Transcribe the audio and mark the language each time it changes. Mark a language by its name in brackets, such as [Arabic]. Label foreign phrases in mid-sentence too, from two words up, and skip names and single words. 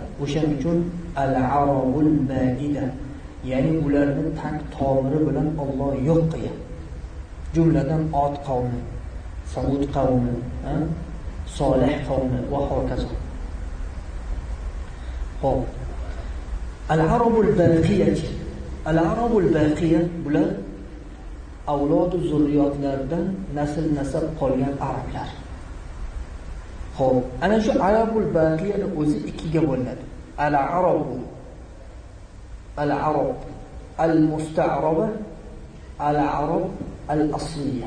[Uzbek] O'shaning uchun [Arabic] العرب البائدة, [Uzbek] ya'ni ularni taq tomiri bilan Alloh yo'q qilgan. Jumladan Od qavmi, Samud qavmi, Solih qavmi va hokazo. Xo'p. [Arabic] العرب الباقية. العرب الباقية [Uzbek] bular avlod va zurriyotlardan nasl nasab qolgan arablar. Xo'p, ana shu arabul baqiyani o'zi ikkiga bo'linadi. [Arabic] العرب، العرب المستعربة، العرب الأصلية.